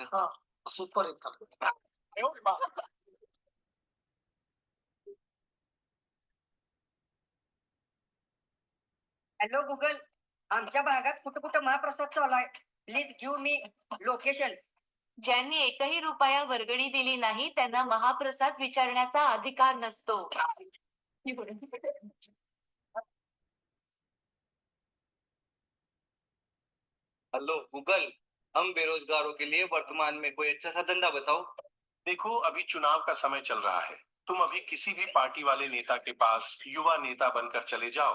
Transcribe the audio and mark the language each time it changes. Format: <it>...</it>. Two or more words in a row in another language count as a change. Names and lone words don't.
<kn>ಸೂಪರ್ ಇತ್ತು.</kn> <mr>हॅलो गुगल, आमच्या भागात कुठं कुठं महाप्रसाद चालू आहे,</mr> <en>please give me location.</en> <mr>ज्यांनी एकही रुपया वर्गणी दिली नाही त्यांना महाप्रसाद विचारण्याचा अधिकार नसतो.</mr> <hi>हेलो गूगल, हम बेरोजगारों के लिए वर्तमान में कोई अच्छा सा धंधा बताओ. देखो अभी चुनाव का समय चल रहा है, तुम अभी किसी भी पार्टी वाले नेता के पास युवा नेता बनकर चले जाओ.</hi>